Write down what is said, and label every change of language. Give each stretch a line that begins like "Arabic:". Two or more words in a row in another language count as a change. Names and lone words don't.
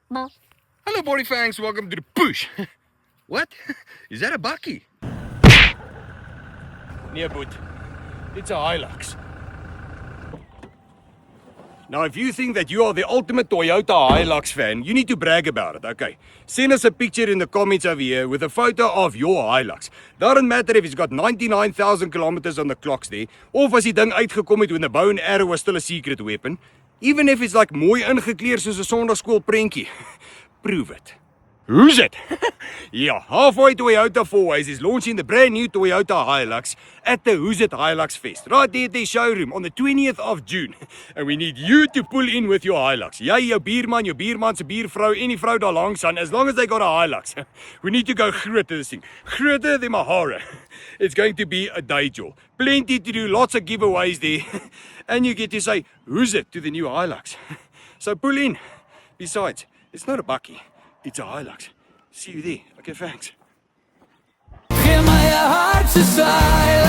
English: Hello, Body Fangs. Welcome to the push. What? Is that a bakkie?
Afrikaans: Nee, boet.
English: It's a Hilux. Now, if you think that you are the ultimate Toyota Hilux fan, you need to brag about it, okay? Send us a picture in the comments over here with a photo of your Hilux. Doesn't matter if it's got 99,000 kilometers on the clocks there,
Afrikaans: of as die ding uitgekom het
English: when the bow and arrow was still a secret weapon. Even if it's like
Afrikaans: mooi ingekleer soos 'n Sondagskool prentjie.
English: Prove it. Who's it? Yeah, Halfway Toyota Fourways is launching the brand new Toyota Hilux at the Who's It Hilux Fest, right there at their showroom on the 20th of June. And we need you to pull in with your Hilux.
Afrikaans: Jy, jou buurman se buurvrou en die vrou daar langs aan,
English: as long as they got a Hilux. We need to go groot to this thing. Groter than Mahara. It's going to be a day job. Plenty to do, lots of giveaways there. And you get to say, who's it to the new Hilux? So pull in. Besides, it's not a bakkie. It's a Hilux. See you there. Okay, thanks.
Afrikaans: Geef my 'n hart so swaar.